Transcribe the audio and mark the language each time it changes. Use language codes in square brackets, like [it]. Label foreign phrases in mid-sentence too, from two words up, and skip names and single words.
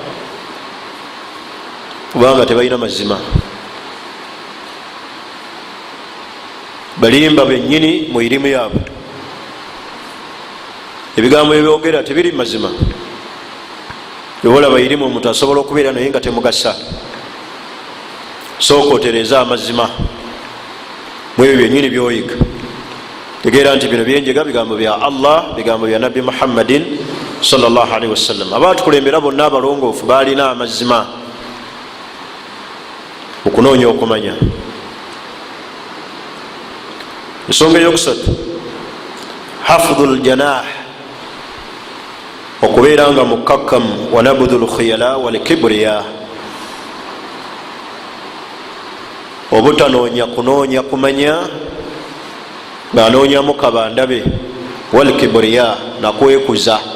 [lg] Kubanga tebalina mazima. Balimba bennyini mu irimu yaabwe, ebigambo ebyogera tebiri mazima. Olaba irimu omuntu asobola okubeera naye nga temugasa. Sooka otereeza amazima mu ebyo byennyini byoyiga. Tegeera nti bino byenjega bigambo bya Allah, bigambo bya Nabbi Muhammadin [ar] صلى الله عليه وسلم. [lg] Abaatukulembera bonna abalongoofu baalina amazima okunoonya okumanya. Ensonga eyokusatu, [ar] خفض الجناح, [lg] okubeera nga mukkakkamu, [ar] ونبذ الخيلاء والكبرياء, [lg] obutanoonya kunoonya kumanya ng'anoonyamu kabandabe, walkibriya, nakwekuza.